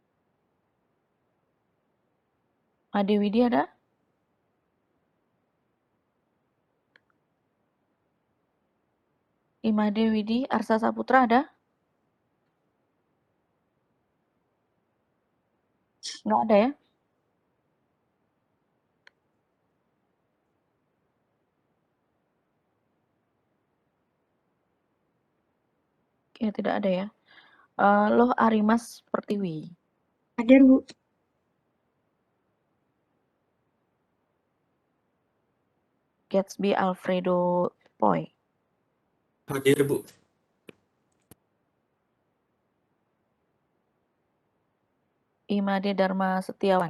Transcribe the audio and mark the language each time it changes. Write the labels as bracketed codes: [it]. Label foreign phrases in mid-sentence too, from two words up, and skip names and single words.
[id] Ade Widi ada? Imade Widi Arsa Saputra ada? Nggak ada ya? Oke, tidak ada ya. Loh Arimas Pertiwi. Hadir, Bu. Gatsby Alfredo Poi. Hadir, Bu. Imade Dharma Setiawan.